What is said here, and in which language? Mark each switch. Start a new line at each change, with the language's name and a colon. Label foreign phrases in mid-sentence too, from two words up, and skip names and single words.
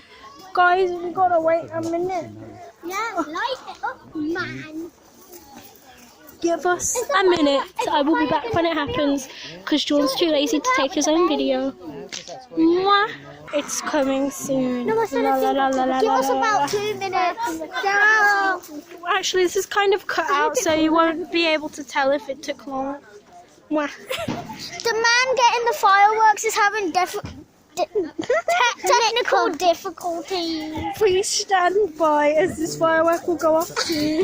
English: Guys, we gotta wait a minute. Yeah, light it up, man. Give us a minute. I will be back when it happens because Jordan's too lazy to take his own video. Mwah. It's coming soon. No, I said La, la, la, la, la, give la, us la, la. about 2 minutes. Down. Actually, this is kind of cut out, so you won't be able to tell if it took long. Mwah. The man getting the fireworks is having technical difficulties. Please stand by as this firework will go off soon.